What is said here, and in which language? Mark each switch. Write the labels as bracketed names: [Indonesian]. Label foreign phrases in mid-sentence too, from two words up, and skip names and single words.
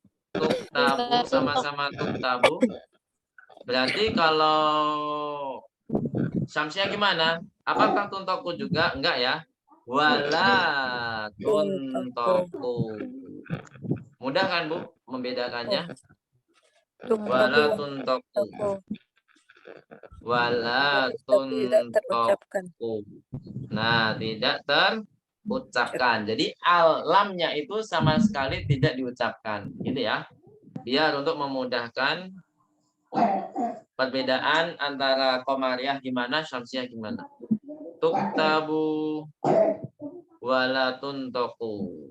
[Indonesian] Tuktabu sama-sama tuktabu. Berarti kalau syamsiyah gimana? Apakah tuntaku juga? Enggak ya. [Arabic] ولا تنطق. [Indonesian] Mudah kan Bu membedakannya? [Arabic] ولا تنطق. ولا تنطق. [Indonesian] Nah, tidak terucapkan. Jadi lamnya itu sama sekali tidak diucapkan, gitu ya. Biar untuk memudahkan perbedaan antara qamariyah gimana, syamsiyah gimana. [Arabic] تكتب ولا تنطق.